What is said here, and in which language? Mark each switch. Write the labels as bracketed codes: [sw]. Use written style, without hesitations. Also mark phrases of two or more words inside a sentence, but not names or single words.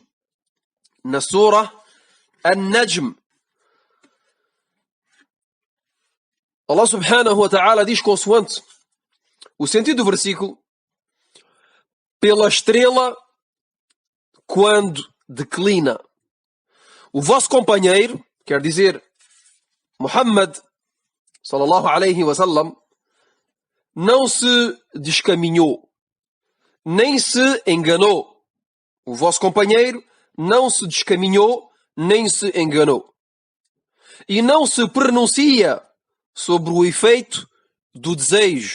[pt] Na Surah An-Najm, Allah [ar] سبحانه وتعالى [pt] diz consoante o sentido do versículo: pela estrela quando declina. O vosso companheiro, quer dizer Muhammad [ar] صلى الله عليه وسلم, [pt] não se descaminhou, nem se enganou. O vosso companheiro não se descaminhou, nem se enganou. E não se pronuncia sobre o efeito do desejo.